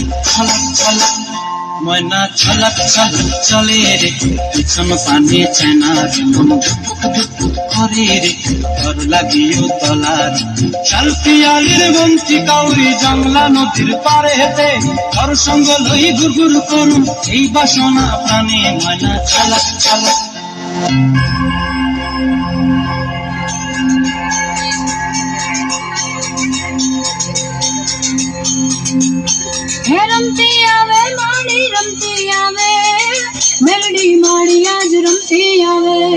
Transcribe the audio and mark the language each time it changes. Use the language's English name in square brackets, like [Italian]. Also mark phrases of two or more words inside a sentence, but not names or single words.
[Bangla] ছলক ছলক, ময়না ছলক ছলক চলে রে, পিছন পানি চায় না রে, মন দুপুক দুপুক করে রে, তর লাগে উতলা রে। শাল পিয়ালের বন্তিকা ওই জানলা নদীর পারে হেঁটে, তার সঙ্গ লই ঘুরঘুর করুম এই বাসনা প্রাণে। ময়না ছলক ছলক। [Gujarati] રમતી આવે માડી રમતી આવે, મેલડી માડી આજ રમતી આવે।